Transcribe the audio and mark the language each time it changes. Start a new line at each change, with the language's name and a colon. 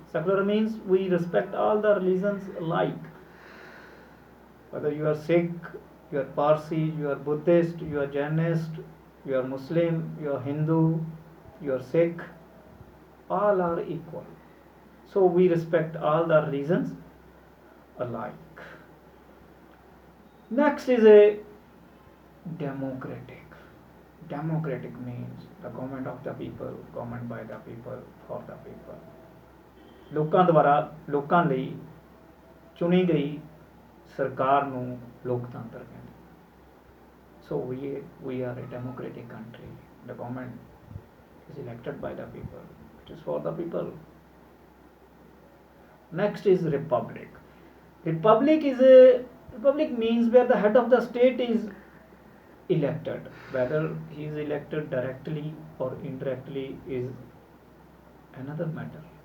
English: Secular means we respect all the religions alike. Whether you are Sikh, you are Parsi, you are Buddhist, you are Jainist, you are Muslim, you are Hindu, you are Sikh, all are equal. So we respect all the religions alike. Next is a democratic. Democratic means the government of the people, government by the people, for the people.
Punjabi: ਲੋਕਾਂ ਦੁਆਰਾ ਲੋਕਾਂ ਲਈ ਚੁਣੀ ਗਈ ਸਰਕਾਰ ਨੂੰ ਲੋਕਤੰਤਰ ਕਹਿੰਦੇ।
English: So we are a democratic country. The government is elected by the people. It is for the people. Next is republic. Republic means where the head of the state is elected. Whether he is elected directly or indirectly is another matter.